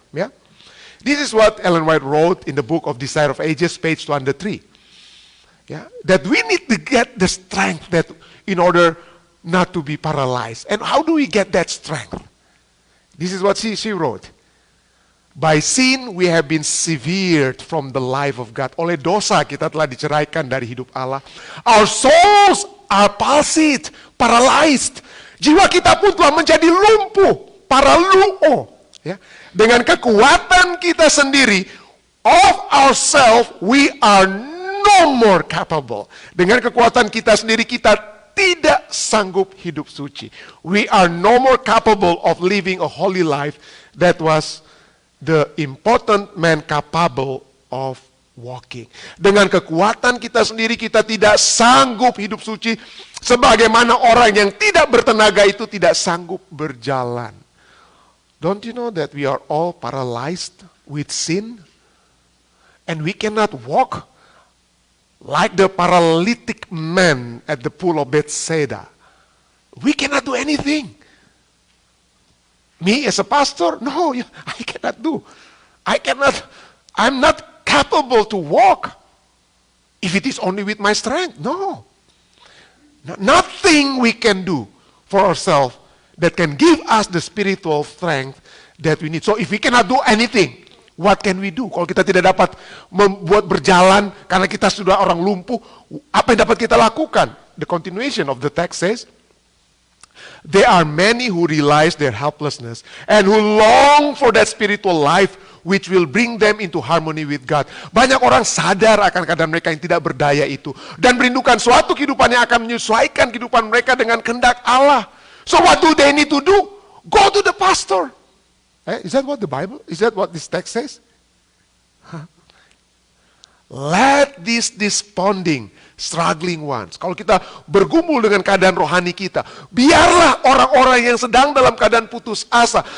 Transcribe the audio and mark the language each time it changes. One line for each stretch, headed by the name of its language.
English: Yeah, this is what Ellen White wrote in the book of Desire of Ages, page 203. Yeah, that we need to get the strength that in order not to be paralyzed. And how do we get that strength? This is what she wrote. By sin we have been severed from the life of God.
Indonesian: Oleh dosa kita telah diceraikan dari hidup Allah.
English: Our souls are palsied, paralyzed.
Indonesian: Jiwa kita pun telah menjadi lumpuh, paraluo. Ya. Dengan kekuatan kita sendiri,
English: of ourselves we are no more capable.
Indonesian: Dengan kekuatan kita sendiri kita tidak sanggup hidup suci.
English: We are no more capable of living a holy life that was the important man capable of walking.
Indonesian: Dengan kekuatan kita sendiri kita tidak sanggup hidup suci, sebagaimana orang yang tidak bertenaga itu tidak sanggup berjalan.
English: Don't you know that we are all paralyzed with sin? And we cannot walk like the paralytic man at the pool of Bethsaida. We cannot do anything. Me as a pastor? No, I cannot do. I'm not capable to walk if it is only with my strength. No. Nothing we can do for ourselves that can give us the spiritual strength that we need. So if we cannot do anything, what can we do?
Indonesian: Kalau kita tidak dapat membuat berjalan karena kita sudah orang lumpuh, apa yang dapat kita lakukan?
English: The continuation of the text says, there are many who realize their helplessness and who long for that spiritual life which will bring them into harmony with God.
Indonesian: Banyak orang sadar akan keadaan mereka yang tidak berdaya itu dan merindukan suatu kehidupan yang akan menyesuaikan kehidupan mereka dengan kehendak Allah.
English: So what do they need to do? Go to the pastor. Is that what the Bible? Is that what this text says? Let these desponding, struggling ones.
Indonesian: Kalau kita bergumul dengan keadaan rohani kita, biarlah orang-orang yang sedang dalam keadaan putus asa.